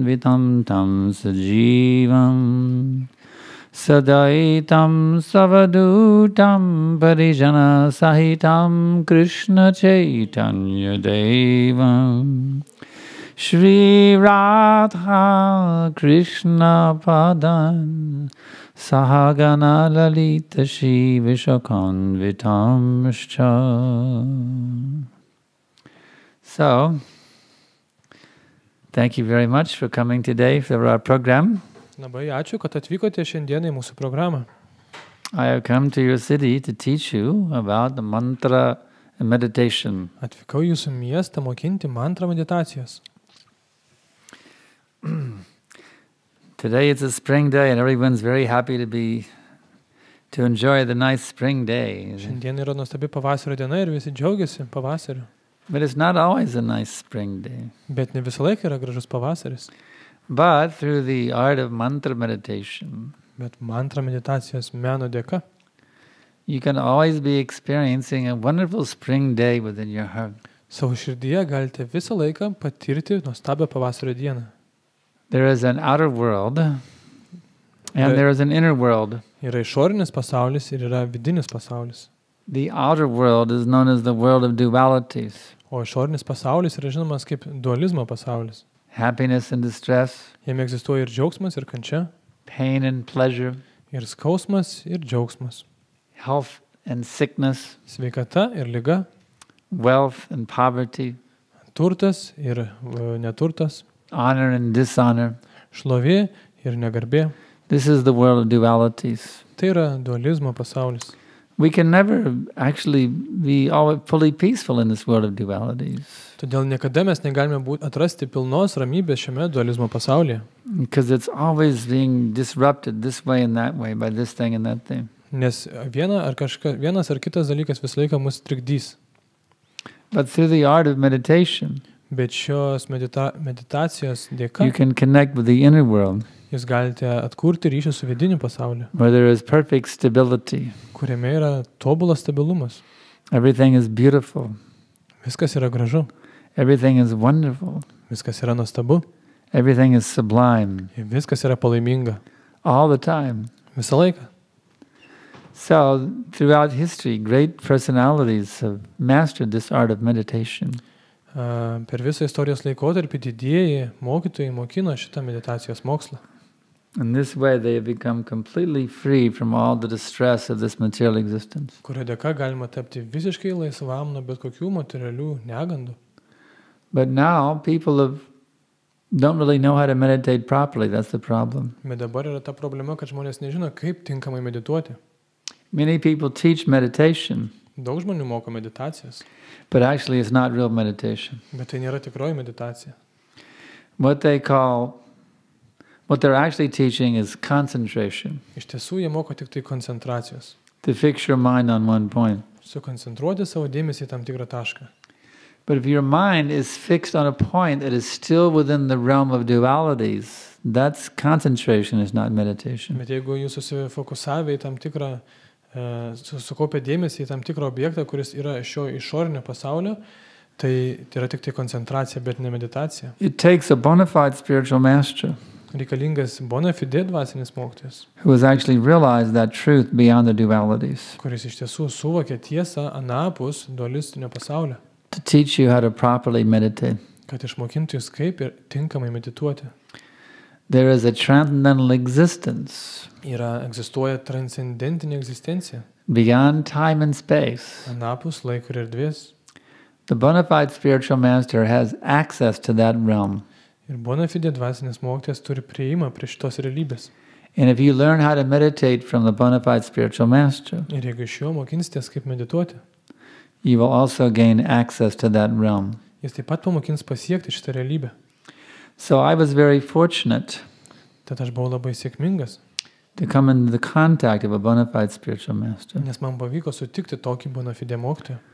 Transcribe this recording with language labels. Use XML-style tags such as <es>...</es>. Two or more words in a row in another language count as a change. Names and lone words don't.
<sa>वितं तं सजीवं साद्वैतं सावधूतं परिजन सहितं कृष्ण चैतन्य देवं श्री राधा कृष्ण पादान् सहगण ललिता श्री विशाखान्वितांश्च.</sa> <en>So, thank you very much for coming today for our program.</en> <lt>Labai ačiū, kad atvykote šiandieną į mūsų programą.</lt> <en>I have come to your city to teach you about the mantra and meditation.</en> <lt>Atvykau į jūsų miestą mokinti mantrą meditacijos.</lt> <en>Today it's a spring day and everyone's very happy to enjoy the nice spring day.</en> <lt>Šiandien yra nuostabi pavasario diena ir visi džiaugiasi pavasariu.</lt> <en>But it's not always a nice spring day.</en> <lt>Bet ne visą laiką yra gražus pavasaris.</lt> <en>But through the art of mantra meditation,</en> <lt>Bet mantra meditacijos meno dėka,</lt> <en>you can always be experiencing a wonderful spring day within your heart.</en> <lt>savo širdyje galite visą laiką patirti nuostabią pavasario dieną.</lt> <en>There is an outer world and there is an inner world.</en> <lt>Yra išorinis pasaulis ir yra vidinis pasaulis.</lt> <en>The outer world is known as the world of dualities,</en> <lt>O išorinis pasaulis yra žinomas kaip dualizmo pasaulis.</lt> <en>happiness and distress,</en> <lt>Jame egzistuoja ir džiaugsmas, ir kančia,</lt> <en>pain and pleasure,</en> <lt>ir skausmas, ir džiaugsmas.</lt> <en>health and sickness,</en> <lt>Sveikata ir liga,</lt> <en>wealth and poverty,</en> <lt>turtas ir neturtas,</lt> <en>honor and dishonor.</en> <lt>šlovė ir negarbė.</lt> <en>This is the world of dualities.</en> <lt>Tai yra dualizmo pasaulis.</lt> <en>We can never actually be fully peaceful in this world of dualities,</en> <lt>Todėl niekada mes negalime atrasti pilnos ramybės šiame dualizmo pasaulyje.</lt> <en>because it's always being disrupted this way and that way by this thing and that thing.</en> <lt>Nes vienas ar kitas dalykas visą laiką mus trikdys.</lt> <en>But through the art of meditation,</en> <lt>Bet šios meditacijos dėka</lt> <en>you can connect with the inner world,</en> <lt>jūs galite atkurti ryšį su vidiniu pasauliu,</lt> <en>where there is perfect stability.</en> <lt>kuriame yra tobulas stabilumas.</lt> <en>Everything is beautiful.</en> <lt>Viskas yra gražu,</lt> <en>Everything is wonderful.</en> <lt>viskas yra nuostabu,</lt> <en>Everything is sublime</en> <lt>viskas yra palaiminga.</lt> <en>all the time.</en> <lt>Visą laiką.</lt> <en>So, throughout history, great personalities have mastered this art of meditation.</en> <lt>Per visą istorijos laikotarpį didieji mokytojai mokino šitą meditacijos mokslą.</lt> <en>In this way, they have become completely free from all the distress of this material existence.</en> <lt>Kurio dėka galima tapti visiškai laisvam nuo bet kokių materialių negandų.</lt> <en>But now, people don't really know how to meditate properly. That's the problem.</en> <lt>Bet dabar yra ta problema, kad žmonės nežino, kaip tinkamai medituoti.</lt> <en>Many people teach meditation,</en> <lt>Daug žmonių moko meditacijas,</lt> <en>but actually it's not real meditation.</en> <lt>bet tai nėra tikroji meditacija.</lt> <en>What they're actually teaching is concentration,</en> <lt>Iš tiesų, jie moko tik tai koncentracijos.</lt> <en>to fix your mind on one point.</en> <lt>Sukoncentruoti savo dėmesį į tam tikrą tašką.</lt> <en>But if your mind is fixed on a point that is still within the realm of dualities, that's concentration, is not meditation.</en> <lt>Bet jeigu jūs susifokusavę į tam tikrą, sukaupę dėmesį į tam tikrą objektą, kuris yra šio išorinio pasaulio, tai yra tik tai koncentracija, bet ne meditacija.</lt> <en>It takes a bona fide spiritual master</en> <lt>Reikalingas bona fide dvasinis mokytojas,</lt> <en>who has actually realized that truth beyond the dualities</en> <lt>kuris iš tiesų suvokia tiesą anapus dualistinio pasaulio,</lt> <en>to teach you how to properly meditate.</en> <lt>kad išmokintų jūs kaip ir tinkamai medituoti.</lt> <en>There is a transcendental existence</en> <lt>Egzistuoja transcendentinė egzistencija,</lt> <en>beyond time and space.</en> <lt>anapus laiko ir erdvės.</lt> <en>The bona fide spiritual master has access to that realm.</en> <lt>Ir bona fide dvasinis mokytojas turi prieimą prie šitos realybės.</lt> <en>And if you learn how to meditate from the bona fide spiritual master,</en> <lt>Ir jeigu iš jo mokinsitės kaip medituoti,</lt> <en>you will also gain access to that realm.</en> <lt>jis taip pat pamokins pasiekti šitą realybę.</lt> <en>So I was very fortunate</en> <lt>Tad aš buvau labai sėkmingas,</lt> <en>to come into the contact of a bona fide spiritual master.</en> <lt>nes man pavyko sutikti tokį bona fide mokytoją.</lt>